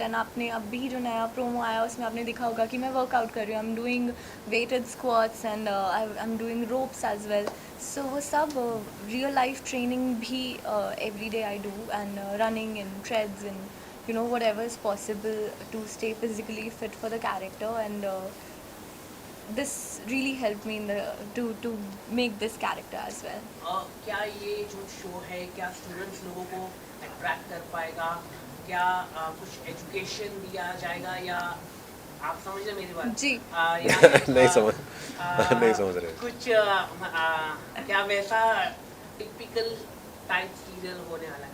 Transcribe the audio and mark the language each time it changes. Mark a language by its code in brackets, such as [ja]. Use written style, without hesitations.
[hi] And आपने अभी जो नया प्रोमो आया उसमें आपने देखा होगा कि मैं वर्कआउट कर रही हूँ, [en] I am doing weighted squats and I am doing ropes as well. So [hi] वो सब [en] Real life training भी every day I do, and running and treads and whatever is possible to stay physically fit for the character. And this really helped me in the to make this character as well. [hi] क्या ये जो show है क्या students लोगों को attract कर पाएगा? क्या कुछ एजुकेशन दिया जाएगा, या आप समझ रहे मेरी बात? जी। या नहीं समझ रहे। कुछ क्या वैसा टिपिकल टाइप सीरियल होने वाला है?